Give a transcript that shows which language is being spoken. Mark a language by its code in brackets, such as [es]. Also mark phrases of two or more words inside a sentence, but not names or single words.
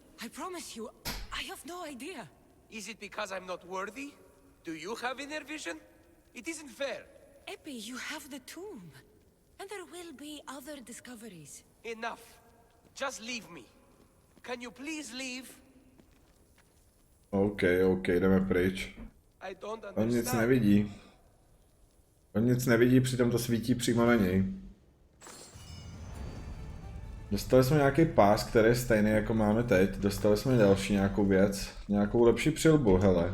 [en] I promise you, I have no idea. Is it because I'm not worthy? Do you have inner vision? It isn't fair. Epi, you have the tomb. And there will be other discoveries. Enough. Just leave me. Can you please leave? [cs] OK, jdeme pryč. [en] I don't [cs] On nic [en] understand. [cs] nevidí. On nic nevidí, přitom to svítí přímo na něj. Dostali jsme nějaký pás, který je stejný jako máme teď. Dostali jsme další nějakou věc. Nějakou lepší přilbu, hele.